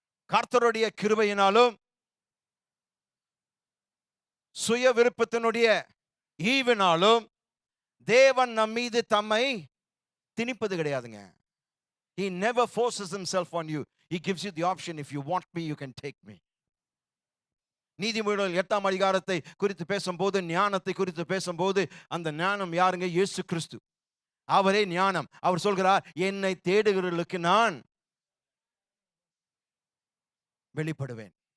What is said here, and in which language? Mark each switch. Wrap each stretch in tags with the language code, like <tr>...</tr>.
<ta>கர்த்தருடைய கிருபையினாலும் சுய விருப்பத்தினுடைய ஈவினாலும் தேவன் நம் மீது தம்மை திணிப்பது கிடையாதுங்க.</ta> <en>He never forces himself on you. He gives you the option. If you want me, you can take me.</en> <ta>நீதிமொழிகள் 8ஆம் அதிகாரத்தை குறித்து பேசும்போது, ஞானத்தை குறித்து பேசும்போது, அந்த ஞானம் யாருங்க? இயேசு கிறிஸ்து. அவரே ஞானம். அவர் சொல்கிறார், என்னை தேடுகிறவர்களுக்கு நான் வெளிப்படுவேன்.</ta>